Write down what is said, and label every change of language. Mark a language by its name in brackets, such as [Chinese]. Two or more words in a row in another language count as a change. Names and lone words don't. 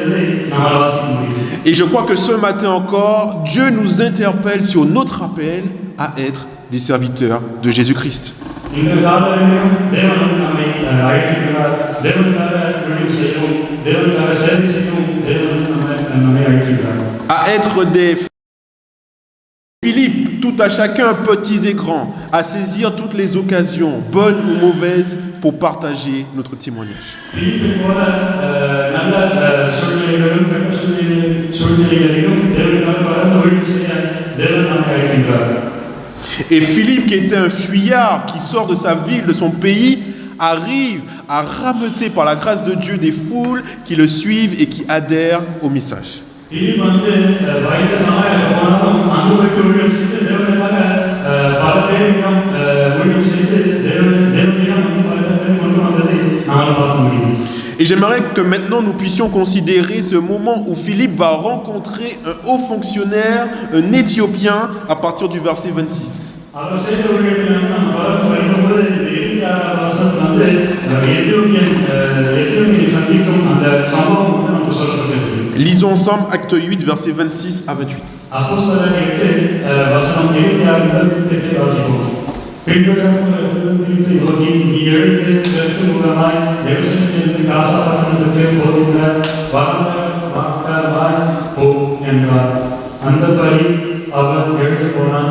[French] Et je crois que ce matin encore, Dieu nous interpelle sur notre appel à être des serviteurs de Jésus-Christ. [Tamil] இந்த காலங்களிலும் தேவன் நம்மை அழைக்கிறார். தேவனுக்காக ஊழியம் செய்யவும், தேவனுக்காக சேவை செய்யவும் தேவன் நம்மை அழைக்கிறார். [French] À être des Philippe, tout à chacun, petits et grands, à saisir toutes les occasions, bonnes ou mauvaises, pour partager notre témoignage. [Tamil] பிலிப்பை போல நல்ல சூழ்நிலைகளிலும் கெட்ட சூழ்நிலைகளிலும் தேவனுக்காக பரந்த ஊழியம் செய்ய தேவன் நம்மை அழைக்கிறார். [French] Et Philippe, qui était un fuyard, qui sort de sa ville, de son pays, arrive à rameuter par la grâce de Dieu des foules qui le suivent et qui adhèrent au message. [Tamil] பிலிப் பயந்த சமாளிக்க போனாலும் அங்கு போய்ட்டு ஊழியம் செய்து தேவனுக்காக பல பேரிடம் ஊழியம் செய்து தேவனிடம் பல பேரை கொண்டு வந்ததை நாங்கள் பார்க்க முடியும். [French] Et j'aimerais que maintenant nous puissions considérer ce moment où Philippe va rencontrer un haut fonctionnaire, un Éthiopien, à partir du verset 26. [Tamil] அவர் செய்த ஊழியத்தில் நாம் தொடர்ந்து படிக்கும்போது இந்த 26 வசனத்துல எத்தியோப்பியனை சந்திக்கும் அந்த சம்பவம் நமக்கு சொல்லப்பட்டிருக்கு. [French] Lisons ensemble Acte 8, versets 26 à 28. [Tamil] அப்போஸ்தலர் 8 வசனம் 26 முதல் 28 வாசிப்போம். பிலிப்பை நோக்கி, நீ எழுந்து தெற்கு முகமாய் எருசலேமிலிருந்து காசா பட்டணத்துக்கு போகின்ற வாகனமாய் போ என்றார். அந்தபடி அவன் எழுந்து போனான்.